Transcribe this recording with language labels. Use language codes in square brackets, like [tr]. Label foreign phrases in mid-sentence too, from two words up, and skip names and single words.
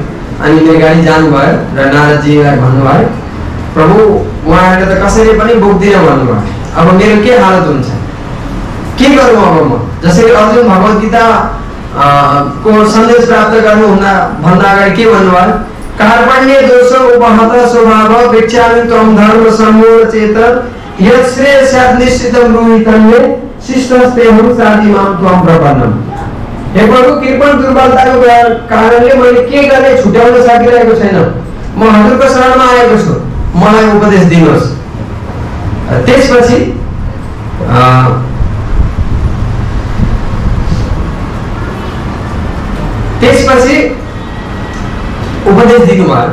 [ne] अनि मृगारी जानुभयो र नारदजीलाई भन्नुभयो, प्रभु उहाँहरूले त कसैले पनि बोक्दिनँ भन्नुभयो, अब मेरो के हालत हुन्छ? के गरौँ अब म? जसरी अर्जुन भगवत गीता को सन्देश प्राप्त गर्नुहुँदा भन्दा अगाडि के भन्नुभयो? [sa] कार्पण्य दोष उपहत स्वभाव भिक्षामि त्वं धर्म सम्मूढ चेत यत् श्रेयस्यात् निश्चितं ब्रूहितन्मे शिष्टस्तेऽहं साधिमां त्वं प्रपन्नम्। [ne] हे प्रभु, कृपण दुर्बलताको कारणले मैले के गर्ने छुट्याउन सकिरहेको छैन, म हजुरको शरणमा आएको छु, मलाई उपदेश दिनुहोस्। त्यसपछि उपदेश दिनुभयो।